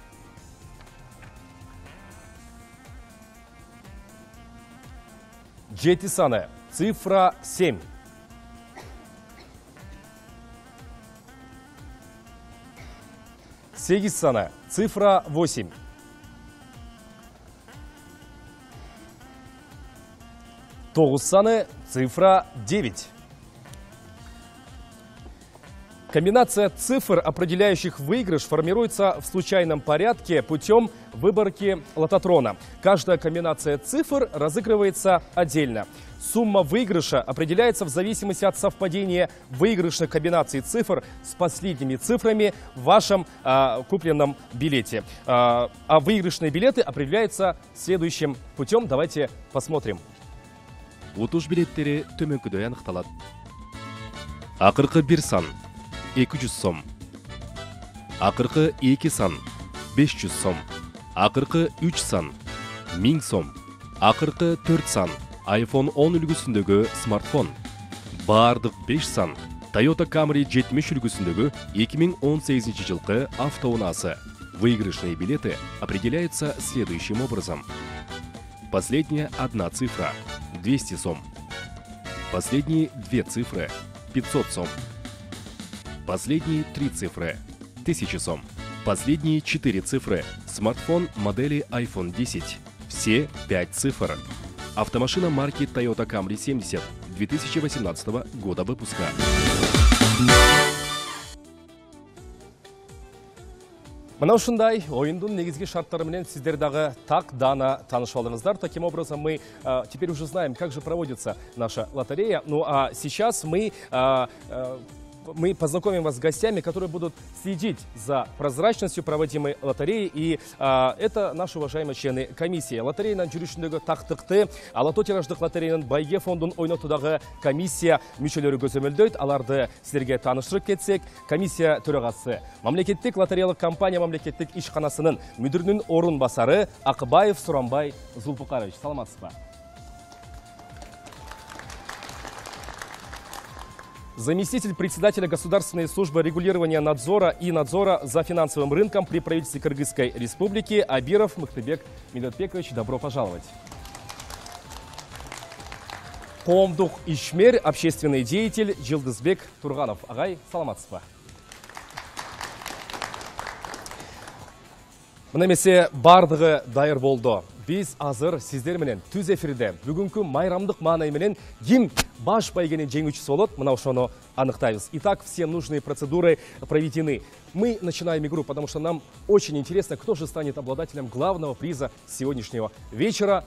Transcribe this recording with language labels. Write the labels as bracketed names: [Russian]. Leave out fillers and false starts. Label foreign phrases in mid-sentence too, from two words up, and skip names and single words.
[Kyrgyz] Жети саны, цифра 7. Сегиз саны, цифра 8. Тогуз саны, цифра 9. [Russian] Комбинация цифр, определяющих выигрыш, формируется в случайном порядке путем выборки лототрона. Каждая комбинация цифр разыгрывается отдельно. Сумма выигрыша определяется в зависимости от совпадения выигрышных комбинаций цифр с последними цифрами в вашем купленном билете. А выигрышные билеты определяются следующим путем. Давайте посмотрим. [Kyrgyz] Утуш билеттери төмөнкүдөй аныкталат. Акыркы 1 сан 200 сом. Акыркы 2 сан 500 сом. Акыркы 3 сан 1000 сом. Акыркы 4 сан iPhone 10 үлгүсүндөгү смартфон. Бардык 5 сан Toyota Camry 70 үлгүсүндөгү 2018 жылкы автоунаасы. [Russian] Выигрышные билеты определяются следующим образом. Последняя одна цифра – 200 сом. Последние две цифры – 500 сом. Последние три цифры – 1000 сом. Последние 4 цифры – Смартфон модели iPhone 10. Все 5 цифр. Автомашина марки Toyota Camry 70 2018 года выпуска. [Kyrgyz] Мына ушундай ойындун негизги шарттары менен сиздер дагы так дана таанышып алдыңыздар. [Russian] Таким образом, мы теперь уже знаем, как же проводится наша лотерея. Ну а сейчас мы познакомим вас с гостями, которые будут следить за прозрачностью проводимой лотереи. И это наши уважаемые члены комиссии. [Kyrgyz] Лотерейнин жүрүшүндөгү тактыкты Алато тираждык лотерейнин байге фондун ойнотуудагы комиссия мүчөлөрү көзөмөлдөйт. Аларды силерге тааныштырып кетсек, комиссия төрагасы мамлекеттик лотереялык компания мамлекеттик ишканасынын мүдүрүнүн орун басары Акыбаев Сурамбай Зулпукарович. Саламатсызбы? [Russian] Заместитель председателя Государственной службы регулирования надзора и надзора за финансовым рынком при правительстве Кыргызской Республики Абиров Мыктыбек Медетбекович. Добро пожаловать. [Kyrgyz] Коомдук ишмер, [Russian] общественный деятель [Kyrgyz] Жылдызбек Турганов. Агай, саламатсызбы? Мына эмесе бардыгы дайыр болду. Биз азыр сиздер менен түз эфирде бүгүнкү майрамдык маанай менен ким баш байгенин жеңүүчүсү болот, мына ошону аныктайбыз. [Russian] Итак, все нужные процедуры проведены. Мы начинаем игру, потому что нам очень интересно, кто же станет обладателем главного приза сегодняшнего вечера.